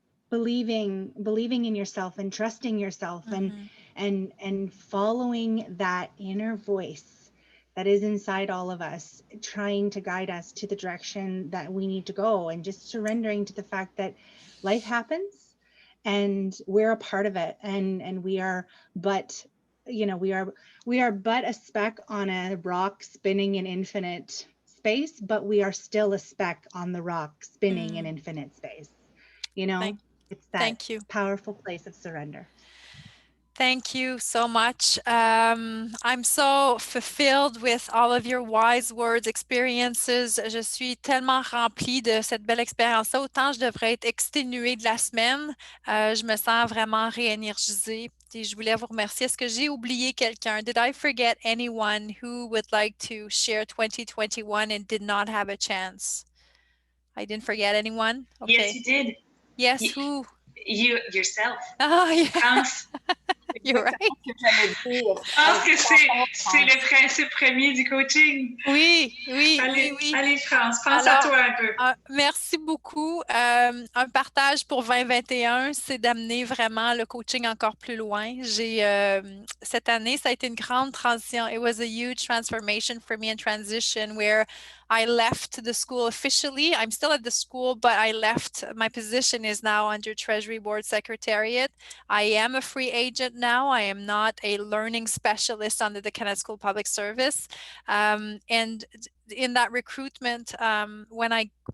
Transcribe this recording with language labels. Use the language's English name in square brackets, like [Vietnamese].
[English] believing in yourself and trusting yourself and following that inner voice that is inside all of us, trying to guide us to the direction that we need to go, and just surrendering to the fact that life happens and we're a part of it, and we are but, you know, we are but a speck on a rock spinning in infinite space, but we are still a speck on the rock spinning in infinite space. You know, it's that powerful place of surrender. Thank you so much. I'm so fulfilled with all of your wise words, experiences. [French] Je suis tellement remplie de cette belle expérience-là. Autant je devrais être exténuée de la semaine, je me sens vraiment réénergisée. Et je voulais vous remercier. Est-ce que j'ai oublié quelqu'un? [English] Did I forget anyone who would like to share 2021 and did not have a chance? I didn't forget anyone? Okay. Yes, you did. Yes, who? You, yourself. Oh, yeah. France. You're right. [French] Je pense que c'est le principe premier du coaching. Oui, oui, allez, oui. Allez, France, pense à toi un peu. Merci beaucoup. Un partage pour 2021, c'est d'amener vraiment le coaching encore plus loin. Cette année, ça a été une grande transition. [English] It was a huge transformation for me and transition where I left the school officially. I'm still at the school, but I left. My position is now under Treasury Board Secretariat. I am a free agent now. I am not a learning specialist under the Canada School Public Service. And in that recruitment, when I